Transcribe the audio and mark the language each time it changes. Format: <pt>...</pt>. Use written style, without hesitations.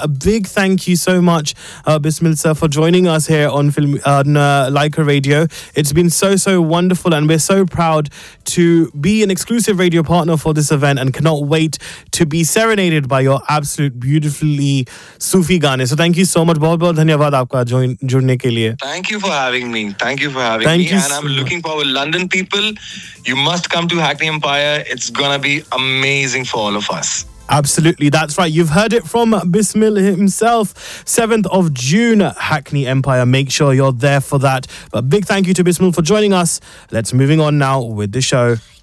<en>A big thank you so much, Bismil sir, for joining us here on Film Laika Radio. It's been so, so wonderful. And we're so proud to be an exclusive radio partner for this event and cannot wait to be serenaded by your absolute beautifully Sufi gaane. So thank you so much.</en> <hi>बहुत बहुत धन्यवाद आपका जुड़ने के लिए.</hi> <en>Thank you for having me. Thank you for having thank me. You and so I'm looking forward. London people, you must come to Hackney Empire. It's gonna be amazing for all of us. Absolutely, that's right. You've heard it from Bismil himself. 7th of June, Hackney Empire. Make sure you're there for that. But big thank you to Bismil for joining us. Let's moving on now with the show.</en>